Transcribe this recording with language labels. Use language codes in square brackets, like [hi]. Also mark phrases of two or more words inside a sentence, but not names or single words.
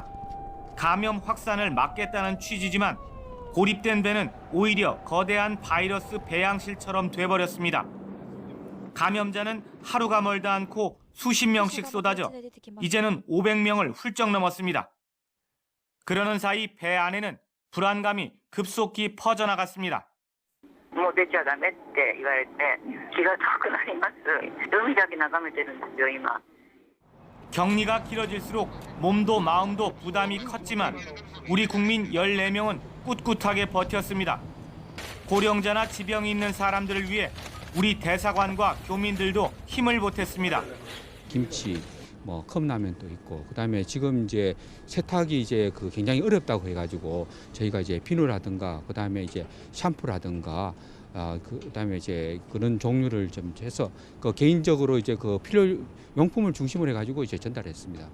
[ko] 감염 확산을 막겠다는 취지지만 고립된 배는 오히려 거대한 바이러스 배양실처럼 돼버렸습니다. 감염자는 하루가 멀다 않고 수십 명씩 쏟아져 이제는 500명을 훌쩍 넘었습니다. 그러는 사이 배 안에는 불안감이 급속히 퍼져나갔습니다. [ja] もう出ちゃダメって言われて気が遠くなります。海だけ眺めてるんですよ今。 [ko] 격리가 길어질수록 몸도 마음도 부담이 컸지만 우리 국민 14명은 꿋꿋하게 버텼습니다. 고령자나 지병이 있는 사람들을 위해 우리 대사관과 교민들도 힘을 보탰습니다. 김치, 컵라면도 있고, 그다음에 지금 이제 세탁이 이제 굉장히 어렵다고 해가지고 저희가 이제 비누라든가, 그다음에 이제 샴푸라든가, 그다음에 이제 그런 종류를 좀 해서 개인적으로 이제 필요 용품을 중심으로 해가지고 이제 전달했습니다.